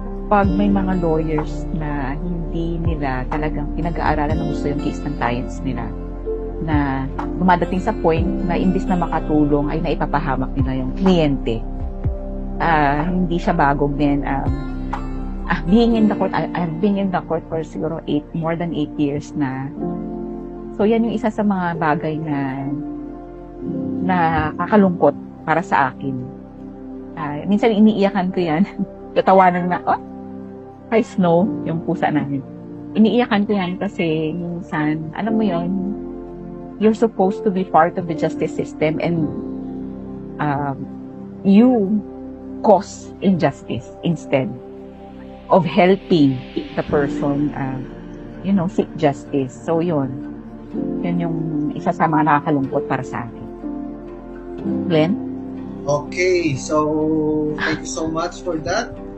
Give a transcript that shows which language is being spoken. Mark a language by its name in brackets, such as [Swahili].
[Filipino] Pag may mga lawyers na hindi nila talagang pinag-aaralan ng gusto yung case ng clients nila, na dumadating sa point na imbis na makatulong ay naipapahamak nila yung kliyente. Hindi siya bagong din. [English] Being in the court, I've been in the court for [Filipino] siguro [English] more than 8 years na. [Filipino] So yan yung isa sa mga bagay na nakakalungkot para sa akin. Minsan iniiyakan ko yan. Tatawanan na, I Snow, yung pusa namin. Iniiyakan ko yan kasi minsan, alam mo yun, [English] you're supposed to be part of the justice system and you cause injustice instead of helping the person, seek justice. [Filipino] So yun yung isa sa mga nakakalungkot para sa akin. Glenn? [English] Okay, so thank you so much for that.